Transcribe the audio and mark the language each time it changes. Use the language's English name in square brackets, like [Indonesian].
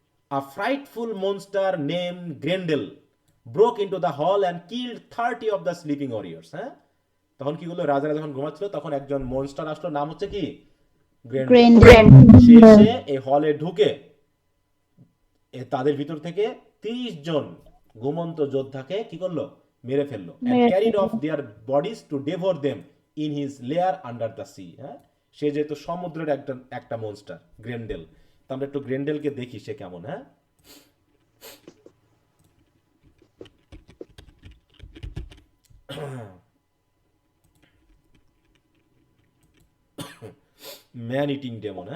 [English] A frightful monster name Grendel broke into the hall and killed 30 of the sleeping warriors. [Bangla] হ্যাঁ, তখন কি হলো? রাজারা যখন ঘুমাচ্ছিল তখন একজন মনস্টার আসলো, নাম হচ্ছে কি? গ্রেন্ডেল। সে এসে এই হলে ঢুকে তাদের ভিতর থেকে 30 জন ঘুমন্ত যোদ্ধাকে কি করলো? মেরে ফেললো। [English] and carried off their bodies to devour them in his lair under the sea. [Bangla] হ্যাঁ, সে যেহেতু সমুদ্রের একটা মনস্টার গ্রেন্ডেল, তো আমরা একটু গ্রেন্ডেলকে দেখি সে কেমন। হ্যাঁ, ম্যান ইটিং ডেমন।